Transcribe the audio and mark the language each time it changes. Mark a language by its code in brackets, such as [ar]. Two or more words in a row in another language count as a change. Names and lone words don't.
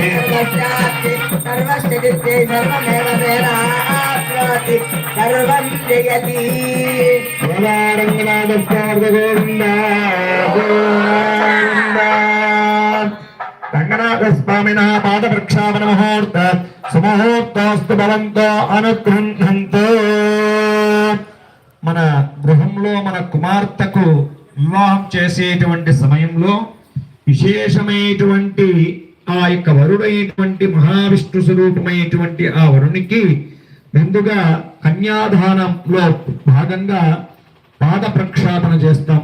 [sa] सर्वस्थितिः सर्वमेव तेनाप्नोति सर्वं जयति गोदारङ्गनाथस्वामिर्गोविन्द गोविन्द रङ्गनाथस्वामिनः पादप्रक्षालनमुहूर्त सुमुहूर्तोऽस्तु भवन्तो अनुगृह्णन्तु [te] మన గృహంలో మన కుమార్తెకు వివాహం చేసేటువంటి సమయంలో విశేషమైనటువంటి ఆ యొక్క వరుడైనటువంటి మహావిష్ణు స్వరూపమైనటువంటి ఆ వరునికి ముందుగా కన్యాదానంలో భాగంగా పాద ప్రక్షాళన చేస్తాం.